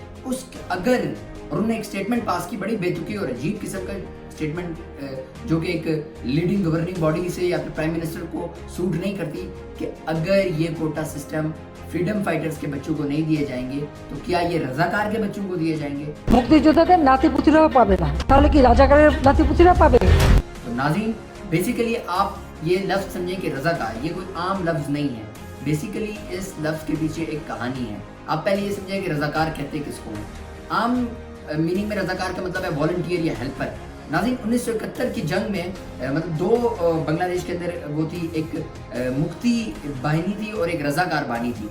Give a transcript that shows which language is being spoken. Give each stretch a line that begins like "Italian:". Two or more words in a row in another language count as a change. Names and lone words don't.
Urdu: اس اگر انہوں نے ایک
English: statement pass
Urdu: کی بڑی بے تکی اور عجیب قسم کا سٹیٹمنٹ جو کہ ایک
English: leading governing body
Urdu: سے یا پھر
English: prime minister
Urdu: کو سوٹ نہیں کرتی, کہ اگر یہ
English: quota system freedom fighters
Urdu: کے بچوں کو نہیں دیے جائیں گے تو کیا یہ رضاکار کے بچوں کو دیے جائیں گے.
Bangla: মুক্তিযোদ্ধাদের নাতিপুতিরাও পাবে না, তাহলে কি রাজাকারের নাতিপুতিরা পাবে?
Urdu: تو ناظرین بیسیکلی آپ یہ لفظ سمجھیں کہ رضاکار یہ کوئی عام لفظ نہیں ہے, بیسیکلی اس لفظ کے پیچھے ایک کہانی ہے. آپ پہلے یہ سمجھیں کہ رضاکار کہتے کس کو ہیں. عام میننگ میں رضاکار کا مطلب ہے والنٹیئر یا ہیلپر. ناظرین 1971 کی جنگ میں مطلب دو بنگلہ دیش کے اندر وہ تھی, ایک مکتی باہنی تھی اور ایک رضاکار بانی تھی.